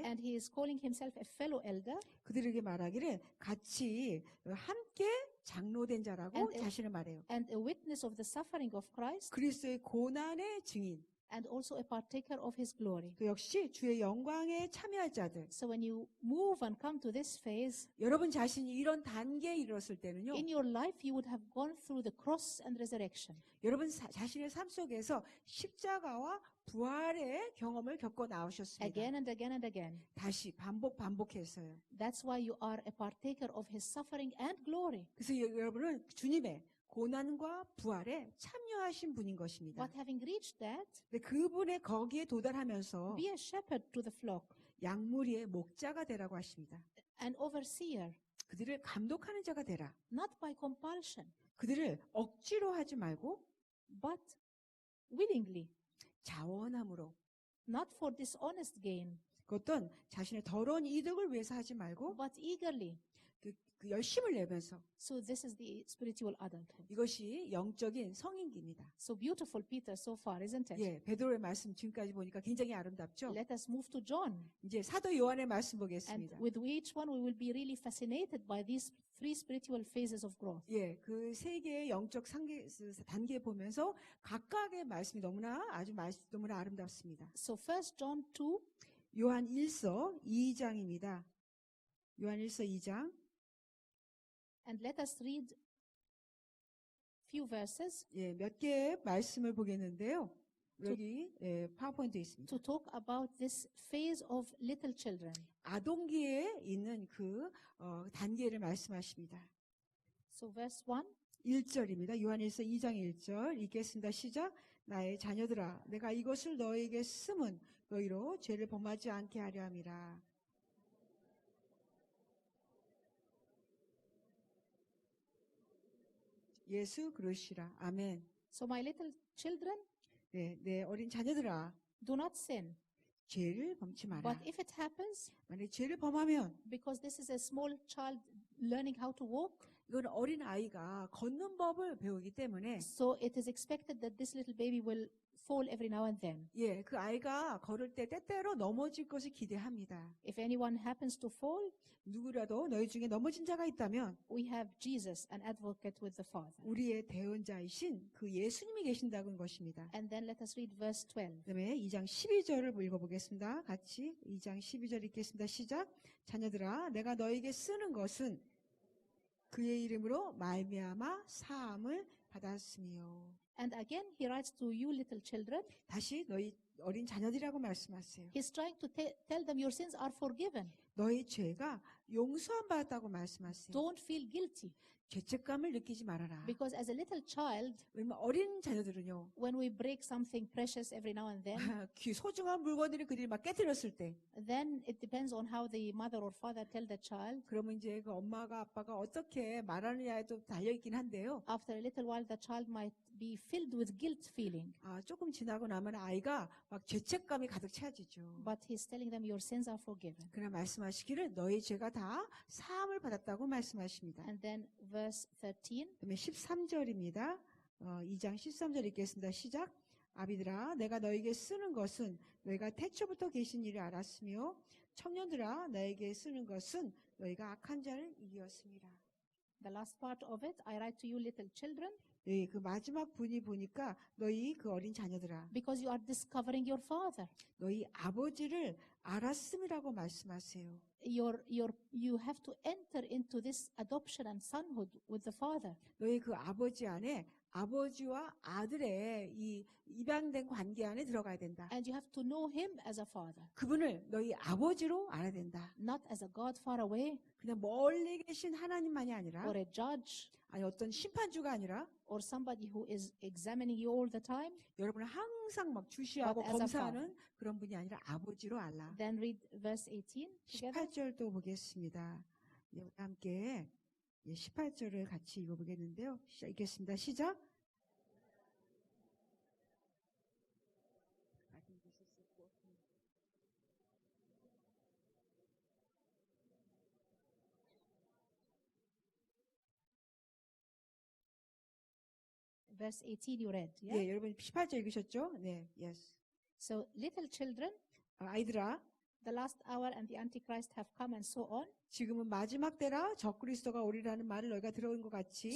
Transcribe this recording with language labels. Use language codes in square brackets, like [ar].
[en] and he is calling himself a fellow elder, [ko] 그들에게 말하기를 같이 함께 장로된 자라고 [en] And- [ko] 자신을 말해요. [en] and a witness of the suffering of Christ, [ko] 그리스도의 고난의 증인. [en] and also a partaker of his glory. [ko] 그 역시 주의 영광에 참여할 자들. [en] So when you move and come to this phase, [ko] 여러분 자신이 이런 단계에 이르렀을 때는요. [en] in your life you would have gone through the cross and resurrection. [ko] 여러분 자신의 삶 속에서 십자가와 부활의 경험을 겪어 나오셨습니다. [en] Again and again and again. [ko] 다시 반복해서요. [en] That's why you are a partaker of his suffering and glory. [ko] 그래서 여러분은 주님의 고난과 부활에 참여하신 분인 것입니다. [en] But having reached that, [ko] 근데 그분의 거기에 도달하면서 [en] be a shepherd to the flock, [ko] 양무리의 목자가 되라고 하십니다. [en] an overseer, [ko] 그들을 감독하는 자가 되라. [en] not by compulsion, [ko] 그들을 억지로 하지 말고 [en] but willingly, [ko] 자원함으로. [en] not for dishonest gain, [ko] 그것도 자신의 더러운 이득을 위해서 하지 말고 [en] but eagerly. [ko] 그 열심을 내면서. [en] So this is the spiritual adulthood. [ko] 이것이 영적인 성인기입니다. [en] So beautiful, Peter, so far, isn't it? [ko] 예, 베드로의 말씀 지금까지 보니까 굉장히 아름답죠. [en] Let us move to John. [ko] 이제 사도 요한의 말씀 [en] And [ko] 보겠습니다. [en] with each one, we will be really fascinated by these three spiritual phases of growth. [ko] 예, 그 세 개의 영적 단계 보면서 각각의 말씀이 너무나 아름답습니다. [en] So first John 2, [ko] 요한 1서 2장입니다. 요한 1서 2장. [en] and let us read few verses. [ko] 예, 몇 개의 말씀을 보겠는데요. 여기 파워포인트에 있습니다. [en] to talk about this phase of little children. [ko] 아동기에 있는 그 단계를 말씀하십니다. [en] So verse 1, [ko] 1절입니다. 요한일서 2장 1절 읽겠습니다. 시작. 나의 자녀들아 내가 이것을 너에게 쓰면 너희로 죄를 범하지 않게 하려 함이라. 예수 그러시라. 아멘. [en] so my little children, [ko] 네, 내 어린 자녀들아 [en] do not sin. [ko] 죄를 범치 마라. [en] But if it happens, [ko] 만약 죄를 범하면 [en] because this is a small child learning how to walk, [ko] 이건 어린 아이가 걷는 법을 배우기 때문에 [en] so it is expected that this little baby will fall every now and then. [ko] 예, 그 아이가 걸을 때 때때로 넘어질 것을 기대합니다. [en] If anyone happens to fall, [ko] 누구라도 너희 중에 넘어진 자가 있다면 [en] we have Jesus, an advocate with the Father. [ko] 우리의 대언자이신 그 예수님이 계신다는 것입니다. [en] And then let us read verse 12. [ko] 그다음에 2장 12절을 읽어보겠습니다. 같이 2장 12절 읽겠습니다. 시작. 자녀들아 내가 너에게 쓰는 것은 그의 이름으로 말미암아 사함을 받았으며. [en] And again, he writes to you little children. [ko] 다시 너희 어린 자녀들이라고 말씀하세요. [en] He's trying to tell them your sins are forgiven. [ko] 너희 죄가 용서함 받았다고 말씀하세요. [en] Don't feel guilty. [ko] 죄책감을 느끼지 말아라. [en] Because as a little child, [ko] 왜냐면 어린 자녀들은요. [en] when we break something precious every now and then, [ko] 소중한 물건들을 그들이 막 깨뜨렸을 때 [en] then it depends on how the mother or father tell the child. [ko] 그러면 이제 그 엄마가 아빠가 어떻게 말하느냐에 좀 달려있긴 한데요. [en] After a little while, the child might be filled with guilt feeling. [ko] 조금 지나고 나면 아이가 막 죄책감이 가득 차지죠. [en] But he's telling them your sins are forgiven. [ko] 그러나 말씀하시기를 너희 죄가 다 사함을 받았다고 말씀하십니다. [en] And then verse 13. [ko] 그다음에 13절입니다. 2장 13절 읽겠습니다. 시작. 아비들아 내가 너에게 쓰는 것은 너희가 태초부터 계신 일을 알았으며 청년들아 너에게 쓰는 것은 너희가 악한 자를 이기었습니다. [en] The last part of it, I write to you little children, [ko] 네, 그 마지막 분이 보니까 너희 그 어린 자녀들아 [en] because you are discovering your father. [ko] 너희 아버지를 알았음이라고 말씀하세요. [en] You have to enter into this adoption and sonhood with the father. [ko] 너희 그 아버지 안에 아버지와 아들의 이 입양된 관계 안에 들어가야 된다. [en] And you have to know him as a father, [ko] 그분을 너희 아버지로 알아야 된다. [en] not as a God far away [ko] 그냥 멀리 계신 하나님만이 아니라 [en] or a judge [ko] 아니 어떤 심판주가 아니라 [en] or somebody who is examining you all the time. [ko] 여러분을 항상 막 주시하고 [en] But as a [ko] 검사하는 그런 분이 아니라 아버지로 알라. [en] Then read verse 18 together. [ko] 18절도 보겠습니다. 우리 함께 18절을 같이 읽어보겠는데요. 읽겠습니다. 시작. [en] Verse 18 you read. Yeah? [ko] 네, 여러분 18절 읽으셨죠? 네, yes. [en] So little children, [ko] 아이들아, [en] the last hour and the Antichrist have come and so on. [ko] 지금은 마지막 때라 적그리스도가 오리라는 말을 너희가 들어온 것 같이